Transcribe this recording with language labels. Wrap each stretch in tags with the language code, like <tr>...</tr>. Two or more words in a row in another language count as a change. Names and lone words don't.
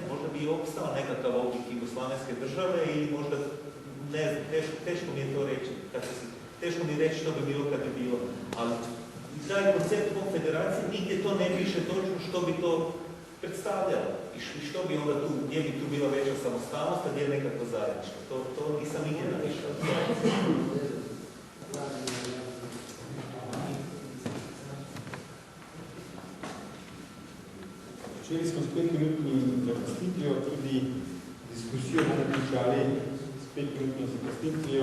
<hr>možda bi i opstala nekakav oblik jugoslavenske države ili možda, ne znam, teško mi je to reći, teško mi je reći što bi bilo kad bi bilo, ali taj koncept konfederacije nigdje to ne piše točno što bi to predstavljalo i što bi onda tu, gdje bi tu bila veća samostalnost, a gdje je nekako zajedničko. To nisam nigdje napišao.</hr> <sl>Začeli smo s 5-minutnim zakasnitvijo, tudi diskusijo bomo končali s 5-minutno zakasnitvijo.</sl>